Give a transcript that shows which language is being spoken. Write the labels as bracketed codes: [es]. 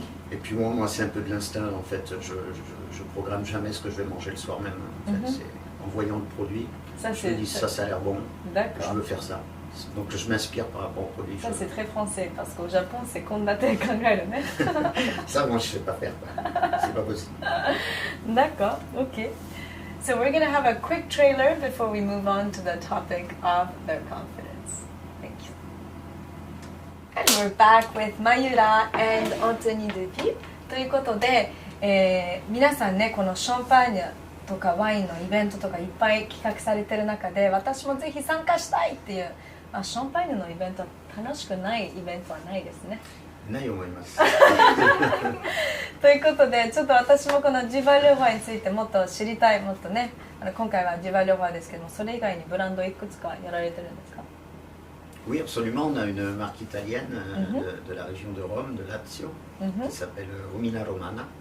[fr] Et puis moi c'est un peu de l'instinct en fait. Je programme jamais ce que je vais manger le soir même. En fait, c'est en voyant le produit, je me dis ça a l'air bon, je veux faire ça. Donc je m'inspire par rapport au produit. Ça c'est très français parce qu'au Japon c'est [ja] kondate kangaeru ne. [fr] Ça moi je sais pas faire, c'est pas possible. D'accord, ok. [en] So we're gonna have a quick trailer before we move on to the topic of their confidence. Thank you. And we're back with Mayura and Anthony Dupuis. [ja] ということで、皆さんねこのシャンパーニュとかワインのイベントとかいっぱい企画されてる中で私もぜひ参加したいっていう、シャンパーニュのイベントは楽しくないイベントはないですね。ない思います。ということでちょっと私もこのジバルファについてもっと知りたい、もっとね今回はジバルファですけどもそれ以外にブランドいくつかやられてるんですか？ [fr] Oui, absolument. On a une marque italienne de la région de Rome, de Lazio, qui s'appelle Romina Romana.